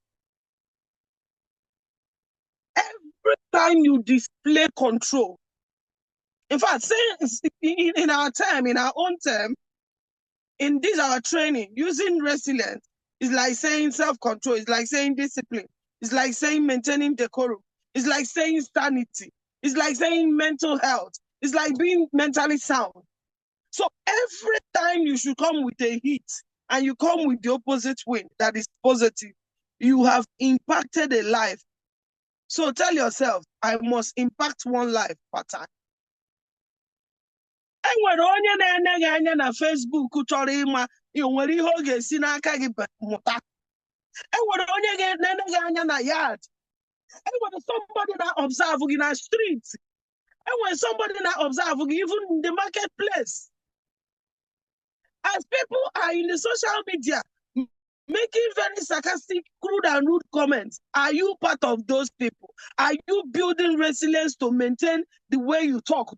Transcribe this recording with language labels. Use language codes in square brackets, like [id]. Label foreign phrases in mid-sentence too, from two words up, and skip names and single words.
[en] Every time you display control, in fact, in our time, in our own term, in this our training, using resilience is like saying self-control, it's like saying discipline, it's like saying maintaining decorum, it's like saying sanity, it's like saying mental health, it's like being mentally sound. So every time you should come with a hit and you come with the opposite wind that is positive, you have impacted a life. So tell yourself, I must impact one life per time. [ig] Enwere onye na-ene gị anya na Facebook chọrọ ịma nwere ihe ọ ga-esi n'aka gị mụta. Enwere onye na-ene gị anya na yard. [en] Enwere somebody that observe [ig] gị na [en] street. Enwere somebody that observe gị even in the marketplace. As people are in the social media making very sarcastic, crude and rude comments, are you part of those people? Are you building resilience to maintain the way you talk?